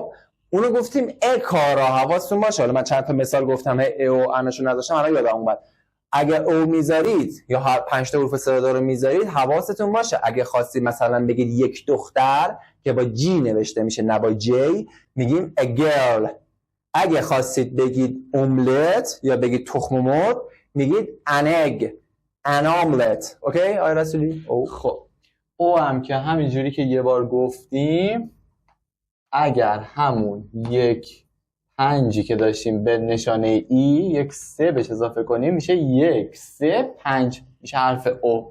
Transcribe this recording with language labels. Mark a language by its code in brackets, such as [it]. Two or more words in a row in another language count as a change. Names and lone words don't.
[fa] خب اونو گفتیم ا کارا. حواستون باشه، حالا من چند تا مثال گفتم ا و انشو نذاشتم الان یادم اومد. اگه او میذارید یا هر 5 تا حروف صدادار رو میذارید حواستون باشه اگه خواستید مثلا بگید یک دختر که با جی نوشته میشه نه با جی میگیم [en] a girl. [fa] اگه خواستید بگید املت یا بگید تخم مرغ میگید [en] an egg an omelet. [fa] اوکی آقای رسولی؟ خب او هم که همینجوری که یه بار گفتیم اگر همون 1 5 که داشتیم به نشانه ای 1 3 بهش اضافه کنیم میشه 1 3 5 میشه حرف او.